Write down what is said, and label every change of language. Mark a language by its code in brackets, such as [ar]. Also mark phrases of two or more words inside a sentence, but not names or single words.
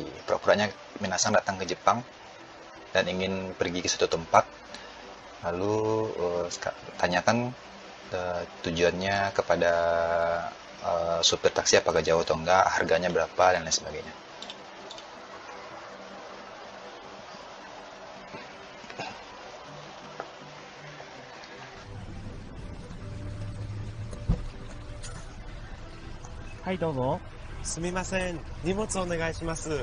[id] Pura-puranya minasang datang ke Jepang dan ingin pergi ke suatu tempat, lalu tanyakan tujuannya kepada supir taksi apakah jauh atau enggak, harganya berapa dan lain sebagainya. [ja] Hai, どうぞ。すみません。荷物お願いします。